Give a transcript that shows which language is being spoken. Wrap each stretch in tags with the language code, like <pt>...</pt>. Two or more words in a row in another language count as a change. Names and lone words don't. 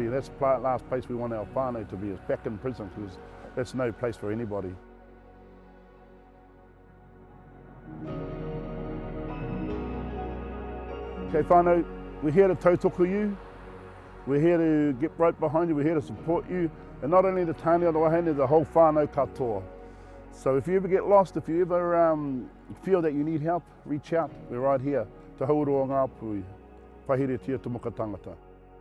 <en>That's the last place we want our whānau to be, is back in prison, because that's no place for anybody. Okay whānau, we're here to tautoko you. We're here to get right behind you, we're here to support you. And not only the</en> <mi>tāne o wahine,</mi> <en>the whole</en> <mi>whānau katoa.</mi> <en>So if you ever get lost, if you ever feel that you need help, reach out. We're right here.</en> <mi>Te hauru o Ngāpuhi. Paiheretia te Muka Tāngata.</mi>